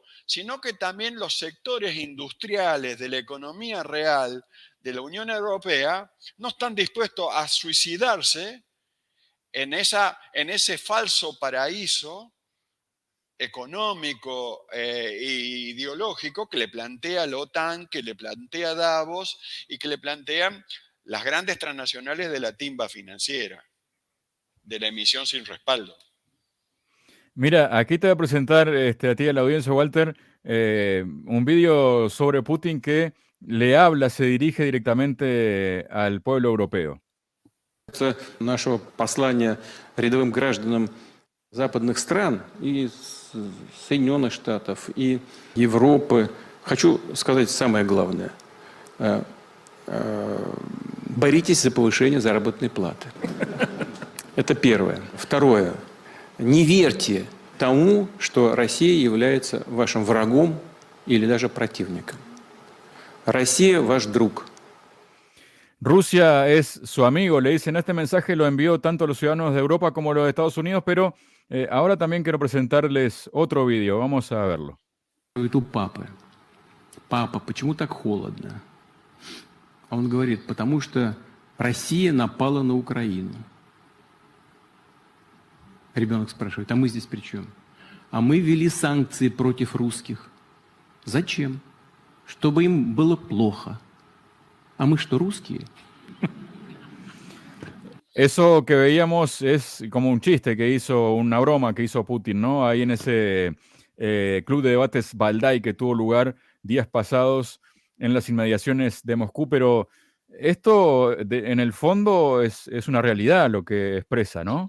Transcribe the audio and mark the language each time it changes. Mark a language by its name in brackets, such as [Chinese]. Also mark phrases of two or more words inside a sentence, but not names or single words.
[Spanish] sino que también los sectores industriales de la economía real de la Unión Europea no están dispuestos a suicidarse en ese falso paraíso económico e ideológico que le plantea la OTAN, que le plantea Davos y que le plantean las grandes transnacionales de la timba financiera, de la emisión sin respaldo. Mira, aquí te voy a presentar, a ti y a la audiencia, Walter, un vídeo sobre Putin que le habla, se dirige directamente al pueblo europeo. [Russian] Нашего послания рядовым гражданам западных стран и Соединенных Штатов, и Европы. Хочу сказать самое главное. Боритесь за повышение заработной платы. Это первое. Второе. Не верьте тому, что Россия является вашим врагом или даже противником. Россия ваш друг. [Spanish] Rusia es su amigo, le dicen. Este mensaje lo envió tanto a los ciudadanos de Europa como a los de Estados Unidos, pero ahora también quiero presentarles otro vídeo. Vamos a verlo. [Russian] Говорит у папы: папа, почему так холодно? А он говорит: потому что Россия напала на Украину. Ребенок спрашивает: а мы здесь при чем? А мы ввели санкции против русских. Зачем? Чтобы им было плохо. А мы что, русские? [Spanish] Eso que veíamos es como un chiste que hizo, una broma que hizo Putin, ¿no? Ahí en ese club de debates Valdai que tuvo lugar días pasados en las inmediaciones de Moscú, pero esto en el fondo es una realidad lo que expresa, ¿no?